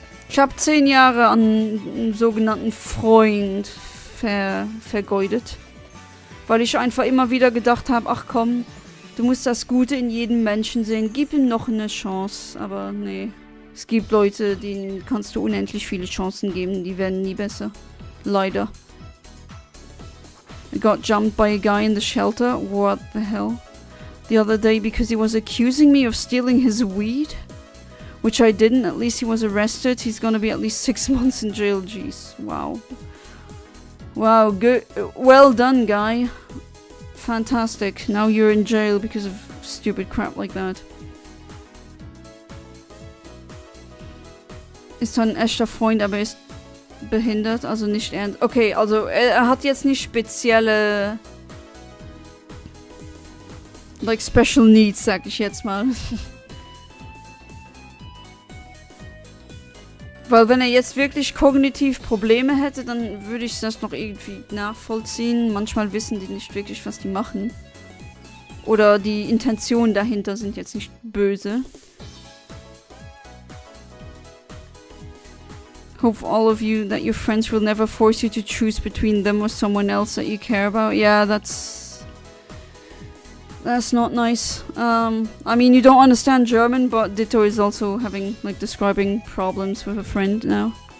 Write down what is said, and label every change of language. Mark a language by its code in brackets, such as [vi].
[de] Ich habe 10 Jahre an einen sogenannten Freund vergeudet. Weil ich einfach immer wieder gedacht habe, ach komm, du musst das Gute in jedem Menschen sehen. Gib ihm noch eine Chance, aber nee. Es gibt Leute, denen kannst du unendlich viele Chancen geben, die werden nie besser. Leider. [en] I got jumped by a guy in the shelter. What the hell? The other day because he was accusing me of stealing his weed. Which I didn't. At least he was arrested. He's gonna be at least 6 months in jail. Jeez. Wow. Wow, good. Well done, guy. Fantastic. Now you're in jail because of stupid crap like that. [de] Ist zwar ein echter Freund, aber ist behindert, also nicht ernst. Okay, also er hat jetzt nicht spezielle [en] like special needs, [de] sag ich jetzt mal. Weil wenn er jetzt wirklich kognitiv Probleme hätte, dann würde ich das noch irgendwie nachvollziehen. Manchmal wissen die nicht wirklich, was die machen. Oder die Intentionen dahinter sind jetzt nicht böse. [en] Hope all of you that your friends will never force you to choose between them or someone else that you care about. Yeah, that's not nice. I mean, you don't understand German, but Ditto is also having, like, describing problems with a friend now.